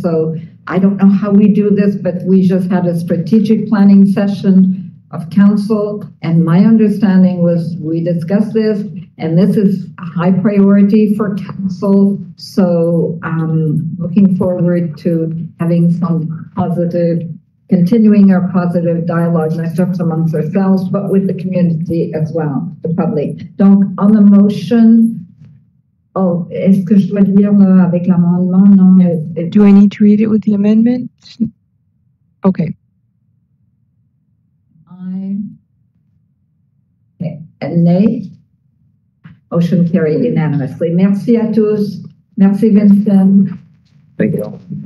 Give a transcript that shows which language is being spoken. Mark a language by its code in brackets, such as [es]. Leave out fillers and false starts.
[en] So I don't know how we do this, but we just had a strategic planning session of council, and my understanding was we discussed this, and this is a high priority for council. So looking forward to having some continuing our positive dialogue, not just amongst ourselves, but with the community as well, the public. [fr] Donc, [en] on the motion, [fr] est-ce que je dois lire avec l'amendement? Non. [en] Do I need to read it with the amendment? Okay. And nay? Motion carried unanimously. [fr] Merci à tous. Merci, Vincent. [en] Thank you.